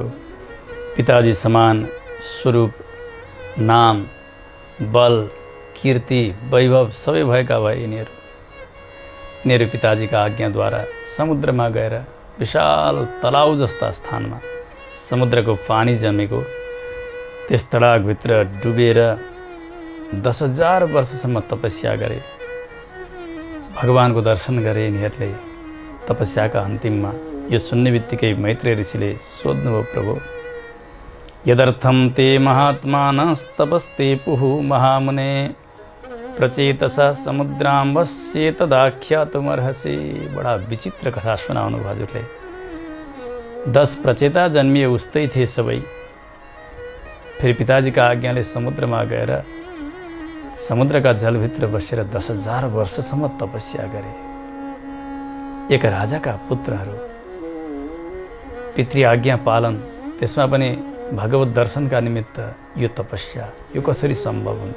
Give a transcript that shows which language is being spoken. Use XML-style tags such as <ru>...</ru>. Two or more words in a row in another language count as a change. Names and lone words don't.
<ne>पिताजी समान स्वरूप, नाम, बल, कीर्ति, वैभव सबै भएका भए यिनीहरू पिताजीका आज्ञाद्वारा समुद्रमा गएर विशाल तलाउ जस्ता स्थानमा समुद्रको पानी जमेको त्यस तडागभित्र डुबेर 10,000 वर्षसम्म तपस्या गरे। भगवानको दर्शन गरे यिनीहरूले। तपस्याका अन्तिममा यो सुन्ने बित्तिकै मैत्रेय ऋषिले सोध्नुभयो, प्रभु</ne> <sa>यदर्थम ते महात्मानस्तपस्ते पुः महामुने प्रचेतसा समुद्रां वस्ये तदाख्यातुमर्हसि।</sa> <ne>बडा विचित्र कथा सुनाउनु भयो हजुरले। 10 प्रचेता जन्मिए उस्तै थिए सबै। फेरि पिताजीका आज्ञाले समुद्रमा गएर समुद्रका जलभित्र बसेर 10,000 वर्षसम्म तपस्या गरे। एक राजाका पुत्रहरू पितृ आज्ञा पालन, त्यसमा पनि भगवत दर्शनका निमित्त यो तपस्या, यो कसरी सम्भव हुन्छ?</ne>